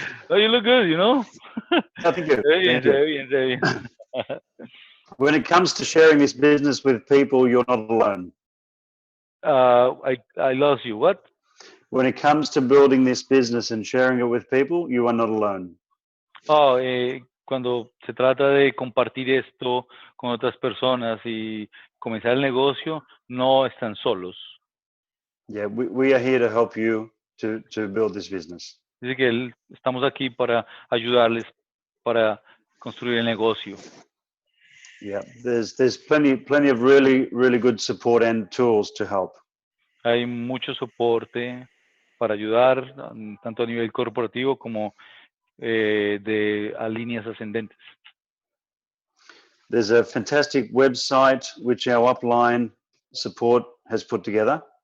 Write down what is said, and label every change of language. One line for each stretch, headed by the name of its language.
English: Oh, you look good, you know? Thank you.
Spanish: Se ve bien.
English: When it comes to sharing this business with people, you're not alone. I lost you. What? When it comes to building this business and sharing it with people, you are not alone.
Spanish: Oh, cuando se trata de compartir esto con otras personas y comenzar el negocio, no están solos.
English: Yeah, we are here to help you to build this business.
Spanish: Dice que estamos aquí para ayudarles para construir el negocio.
English: Yeah, there's plenty of really good support and tools to help.
Spanish: Hay mucho soporte para ayudar, tanto a nivel corporativo como a líneas ascendentes.
English: There's a fantastic website which our upline support has put together.